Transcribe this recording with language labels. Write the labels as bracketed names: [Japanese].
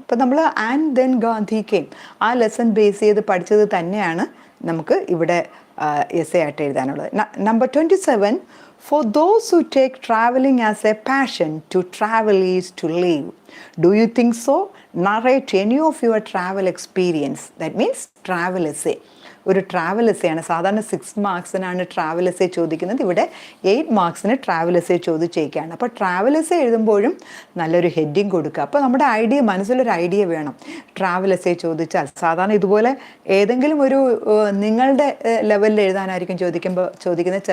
[Malayalam] ഇപ്പം നമ്മൾ and then Gandhi came ആ ലെസൺ ബേസ് ചെയ്ത് പഠിച്ചത് തന്നെയാണ് നമുക്ക് ഇവിടെ എസ്സേ ആയിട്ട് എഴുതാനുള്ളത്. [English] Number 27, for those who take traveling as a passion, to travel is to live. Do you think so? Narrate any of your travel experience. That means travel essay. [Malayalam] ഒരു travel essay ആണ്. സാധാരണ 6 മാർക്സിനാണ് travel essay ചോദിക്കുന്നത്. ഇവിടെ 8 മാർക്സിന് travel essay ചോദിച്ചേക്കാണ്. അപ്പോൾ travel essay എഴുതുമ്പോഴും നല്ലൊരു heading കൊടുക്കുക. അപ്പോൾ നമ്മുടെ മനസ്സിലൊരു ഐഡിയ വേണം. ട്രാവൽ എസ്സേ ചോദിച്ചാൽ സാധാരണ ഇതുപോലെ ഏതെങ്കിലും ഒരു നിങ്ങളുടെ ലെവലിൽ എഴുതാനായിരിക്കും ചോദിക്കുന്നത്.